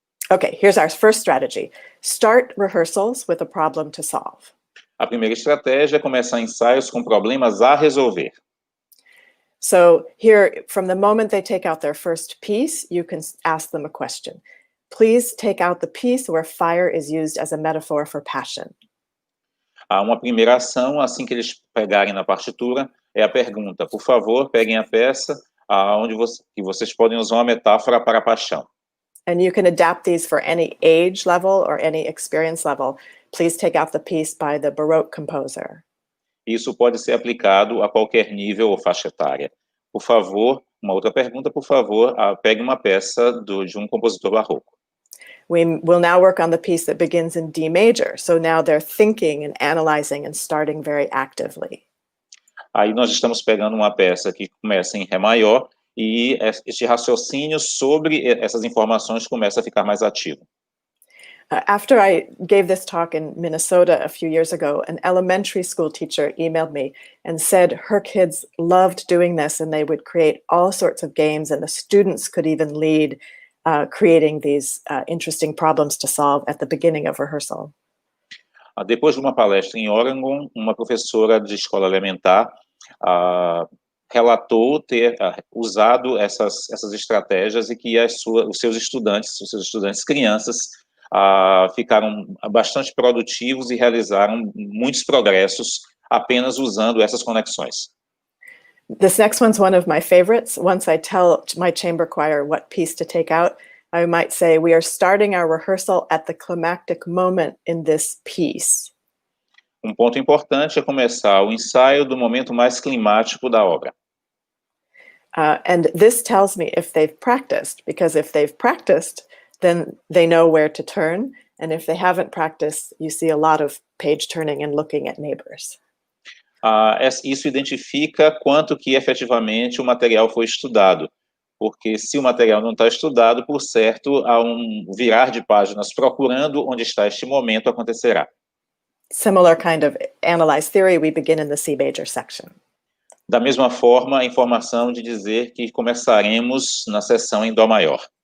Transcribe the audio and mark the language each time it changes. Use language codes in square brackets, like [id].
[en] Okay, here's our first strategy. Start rehearsals with a problem to solve. [pt] A primeira estratégia é começar ensaios com problemas a resolver. [en] So here, from the moment they take out their first piece, you can ask them a question. Please take out the piece where fire is used as a metaphor for passion. [pt] Há uma primeira ação, assim que eles pegarem na partitura, é a pergunta. Por favor, peguem a peça onde vocês podem usar uma metáfora para a paixão. [en] And you can adapt these for any age level or any experience level. Please take out the piece by the Baroque composer. [pt] Isso pode ser aplicado a qualquer nível ou faixa etária. Por favor, uma outra pergunta, por favor, pegue uma peça de um compositor barroco. [en] We will now work on the piece that begins in D major. So now they're thinking and analyzing and starting very actively. [pt] Aí nós estamos pegando uma peça que começa em Ré maior e este raciocínio sobre essas informações começa a ficar mais ativo. [en] After I gave this talk in Minnesota a few years ago, an elementary school teacher emailed me and said her kids loved doing this and they would create all sorts of games and the students could even lead creating these interesting problems to solve at the beginning of rehearsal. [pt] Depois de uma palestra em Oregon, uma professora de escola elementar relatou ter usado essas estratégias e que os seus estudantes crianças, ficaram bastante produtivos e realizaram muitos progressos apenas usando essas conexões. [en] This next one's one of my favorites. Once I tell my chamber choir what piece to take out, I might say, we are starting our rehearsal at the climactic moment in this piece. [pt] Ponto importante é começar o ensaio do momento mais climático da obra. [en] And this tells me if they've practiced, because if they've practiced, then they know where to turn. And if they haven't practiced, you see a lot of page turning and looking at neighbors. [pt] Isso identifica quanto que efetivamente o material foi estudado, porque se o material não está estudado, por certo, há virar de páginas procurando onde está este momento acontecerá. [en] Similar kind of analyze theory, we begin in the C major section. [pt] Da mesma forma, a informação de dizer que começaremos na seção em Dó maior.